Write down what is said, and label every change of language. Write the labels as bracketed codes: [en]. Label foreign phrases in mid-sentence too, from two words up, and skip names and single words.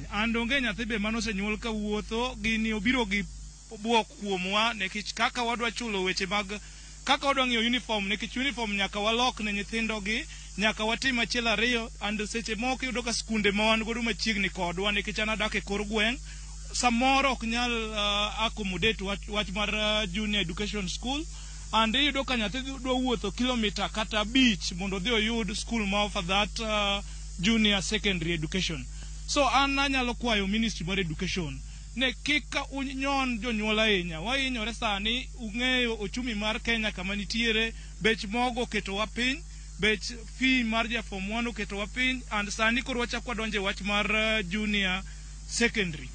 [luo] An donge nyathi be manosenyuol ka wuotho, gini obiro gi buok kuomwa nekech kaka wadwa chulo weche mag kaka wadwa ng'iewo uniform, nekech uniform nyaka walok ne nyithindo gi, nyaka watim achiel ariyo, and seche moko iyudo ka skunde ma wan godo machiegni kodwa nekech an adak e kor gweng', samoro ok nyal accommodate wach mar [en] junior education school, [luo] and iyudo ka nyathi dwa wuotho kilomita kata abich mondo odhi oyud school ma [en] offer that junior secondary education. [luo] So an anyalo kwayo ministry mar education ne kika unyon jonyuol ahinya, wahinyore sani, ung'eyo ochumi mar Kenya kama nitiere, bech mogo oketowa piny, bech fee mar ja form 1 oketowa piny, and sani koro wachako wadonje wach mar [en] junior secondary.